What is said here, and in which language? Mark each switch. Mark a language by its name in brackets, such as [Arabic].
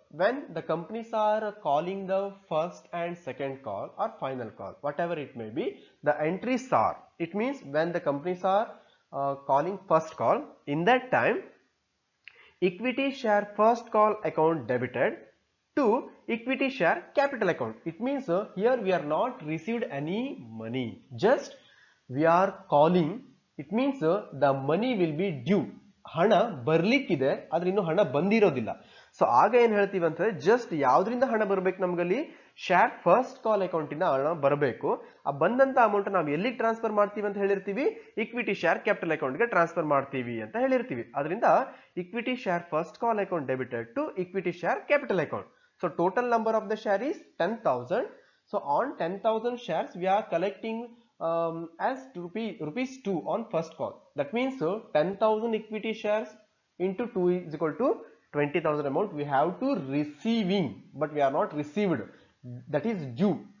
[English] When the companies are calling the first and second call or final call, whatever it may be, the entries are, it means when the companies are calling first call, in that time equity share first call account debited to equity share capital account. It means here we are not received any money, just we are calling. It means the money will be due. [Kannada] ಹಣ ಬರ್ಲಿಕ್ಕಿದೆ ಆದ್ರೆ ಇನ್ನು ಹಣ ಬಂದಿರೋದಿಲ್ಲ. So ಆಗ ಏನ್ ಹೇಳ್ತೀವಿ ಅಂತಂದ್ರೆ just ಯಾವ್ದ್ರಿಂದ ಹಣ ಬರ್ಬೇಕು ನಮ್ಗಲ್ಲಿ ಶೇರ್ ಫಸ್ಟ್ ಕಾಲ್ ಅಕೌಂಟ್ ಇಂದ ಹಣ ಬರಬೇಕು. ಆ ಬಂದಂತ ಅಮೌಂಟ್ ನಾವು ಎಲ್ಲಿಗೆ ಟ್ರಾನ್ಸ್ಫರ್ ಮಾಡ್ತೀವಿ ಅಂತ ಹೇಳಿರ್ತೀವಿ, ಇಕ್ವಿಟಿ ಶೇರ್ ಕ್ಯಾಪಿಟಲ್ ಅಕೌಂಟ್ ಗೆ ಟ್ರಾನ್ಸ್ಫರ್ ಮಾಡ್ತೀವಿ ಅಂತ ಹೇಳಿರ್ತೀವಿ. ಅದರಿಂದ [English] Equity share first call account debited to equity share capital account. So total number of the share is 10,000. So on 10,000 shares we are collecting as rupees 2 on first call. That means 10,000 equity shares into 2 is equal to 20,000 amount we have to receiving, but we are not received, that is due.